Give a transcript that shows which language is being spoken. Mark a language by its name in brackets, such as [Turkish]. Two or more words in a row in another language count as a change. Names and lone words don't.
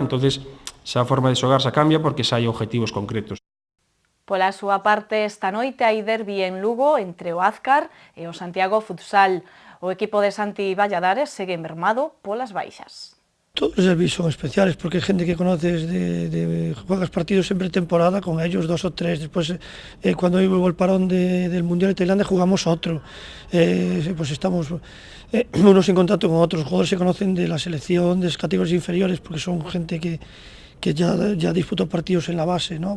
[Galician] Entonces xa a forma de xogar xa cambia porque xa hai objetivos concretos. Pola súa parte, esta noite hai derbi en Lugo entre o Azcar e o Santiago Futsal. O equipo de Santi Valladares segue mermado polas baixas. Todos os derbis [Spanish] son especiales porque hai gente que conoces juegas partidos en pretemporada con ellos 2 o 3, despois cuando hubo el parón del Mundial de Tailandia jugamos otro, pues estamos unos en contacto con otros, jugadores se conocen de la selección, de las categorías inferiores porque son gente que ya disputó partidos en la base, ¿no?